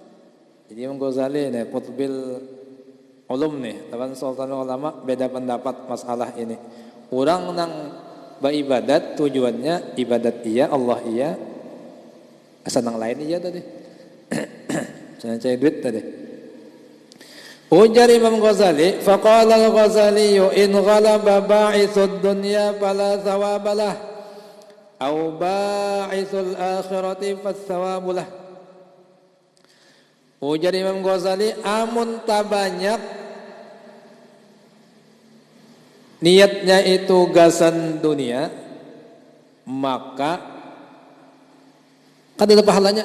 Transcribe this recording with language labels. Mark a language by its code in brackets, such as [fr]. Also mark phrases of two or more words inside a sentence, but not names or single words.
[bjn] Jadi Imam Ghazali nih Qutbil Ulum nih lawan Sultanul Ulama beda pendapat masalah ini. Orang nang beribadat tujuannya ibadat iya, Allah iya, asal nang lain iya tadi. Jangan cari duit tadi. Ujar Imam Ghazali, [ar] فقال الغزالي إن غلب باعث الدنيا فلا ثواب له أو باعث الآخرة فثواب له. [bjn] Ujar Imam Ghazali, amun tabanyak niatnya itu gasan dunia, maka kada ada pahalanya.